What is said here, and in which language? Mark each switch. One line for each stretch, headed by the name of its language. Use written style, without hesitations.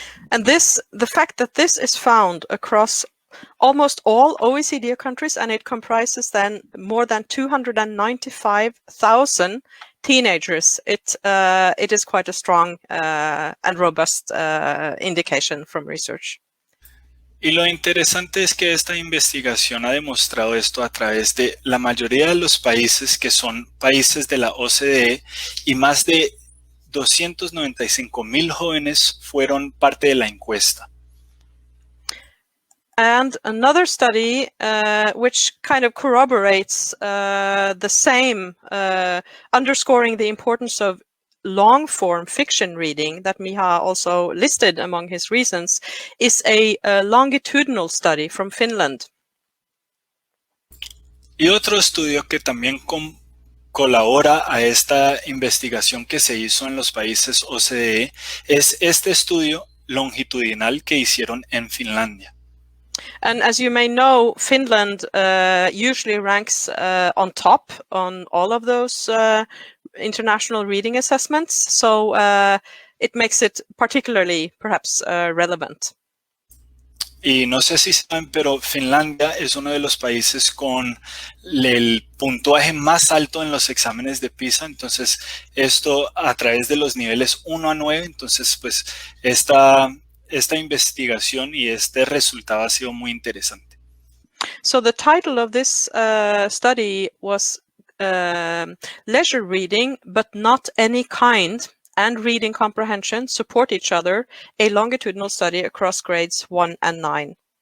English: And the fact that this is found across almost all OECD countries, and it comprises then more than 295,000 teenagers, it is quite a strong and robust indication from research.
Spanish: Y lo interesante es que esta investigación ha demostrado esto a través de la mayoría de los países que son países de la OCDE, y más de 295,000 jóvenes fueron parte de la encuesta.
English: And another study which kind of corroborates the same, underscoring the importance of long-form fiction reading that Miha also listed among his reasons, is a longitudinal study from Finland.
Spanish: Y otro estudio que también colabora a esta investigación que se hizo en los países OCDE es este estudio longitudinal que hicieron en Finlandia.
English: And as you may know, Finland usually ranks on top on all of those international reading assessments, so it makes it particularly perhaps relevant.
Spanish: Y no sé si saben, pero Finlandia es uno de los países con el puntuaje más alto en los exámenes de PISA. Entonces, esto a través de los niveles 1 a 9. Entonces, pues, esta investigación y este resultado ha sido muy interesante.
English: So the title of this study was Leisure Reading, but Not Any Kind, and Reading Comprehension Support Each Other, a longitudinal study across grades 1 and 9.